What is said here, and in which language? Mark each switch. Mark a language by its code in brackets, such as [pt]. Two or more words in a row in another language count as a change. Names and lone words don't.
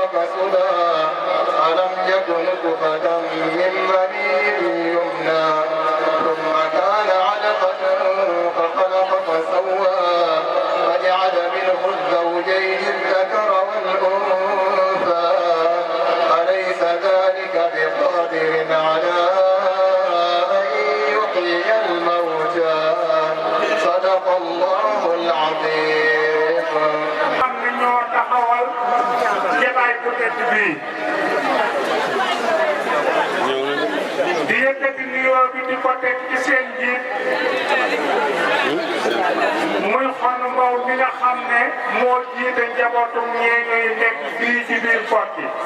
[ar] رسلا ألم يك نطفة من مني يمنى ثم كان علقة فخلق فسوى فجعل منه الزوجين الذكر والأنثى أليس ذلك بقادر على أن يحيي الموتى صدق الله العظيم. [wo] am na ñoo taxawal jotaay bu tedd bii di yëkkati nuyoo bi di ko teg ci seen njiit muy xon mbaw mi nga xam ne moo jiite njabootum ñeeño yi nekk fii ci biir Koki